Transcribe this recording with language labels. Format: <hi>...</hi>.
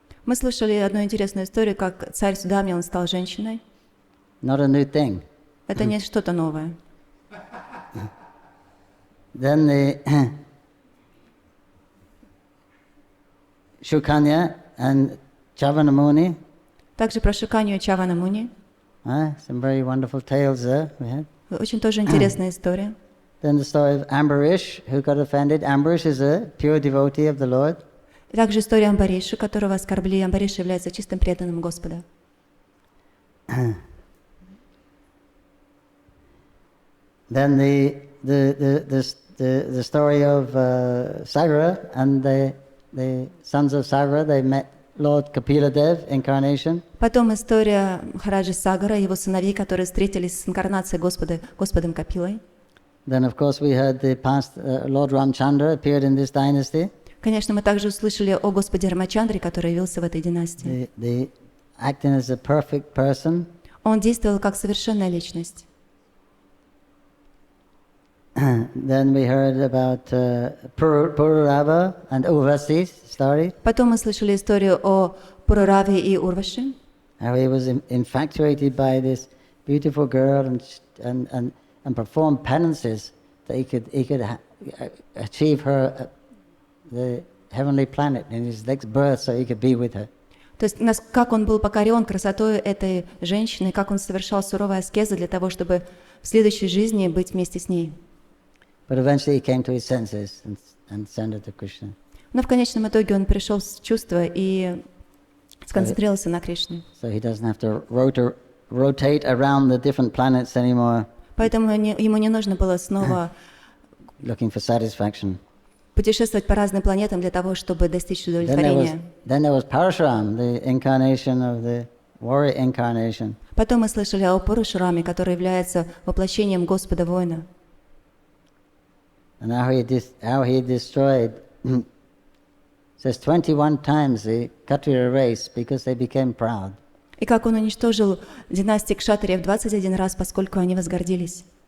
<ru>Мы слышали одну интересную историю, как царь Судамья, он стал женщиной.</ru> <en>Not a new thing.</en> <ru>Это не что-то новое.</ru> <en>Then the Shukanya and Chavanamuni.</en> <ru>Также про Шуканью и Чаванамуни.</ru> <en>Some very wonderful tales there we had.</en> <ru>Очень тоже интересная история.</ru> <en>Then the story of Ambarish, who got offended. Ambarish is a pure devotee of the Lord.</en> <ru>Также история Амбариша, которого оскорбили. Амбариш является чистым преданным Господа.</ru> <en>Then the story of Sagara and the sons of Sagara, they met Lord Kapila Dev incarnation.</en> <ru>Потом история Махараджи Сагара и его сыновей, которые встретились с инкарнацией Господом Капилой.</ru> <en>Then, of course, we heard the past Lord Ramchandra appeared in this dynasty.</en> <ru>Конечно, мы также услышали о Господе Рамачандре, который явился в этой династии.</ru> <en>The acting as a perfect person.</en> <ru>Он действовал как совершенная личность.</ru> <en>Then we heard about Pururava and Urvasi's story.</en> <ru>Потом мы слышали историю о Пурураве и Урваши.</ru> <en>How he was infatuated by this beautiful girl and performed penances that he could achieve her the heavenly planet in his next birth, so he could be with her.</en> <ru>То есть как он был покорен красотой этой женщины, как он совершал суровые аскезы для того, чтобы в следующей жизни быть вместе с ней.</ru> <en>But eventually he came to his senses and surrendered to Krishna.</en> <ru>Но в конечном итоге он пришел в чувство и сконцентрировался на Кришне.</ru> <en>So he doesn't have to rotate around the different planets anymore.</en> <ru>Поэтому ему не нужно было снова</ru> <en>looking for satisfaction.</en> <ru>путешествовать по разным планетам для того, чтобы достичь удовлетворения.</ru> <en>Then there was Parashuram, the incarnation of the warrior incarnation.</en> <ru>Потом мы слышали о Парашураме, который является воплощением Господа воина.</ru> <en>And how he destroyed, says 21 times the Kshatriya race because they became proud.</en> <ru>И как он уничтожил династию Кшатриев 21 раз, поскольку они возгордились.</ru>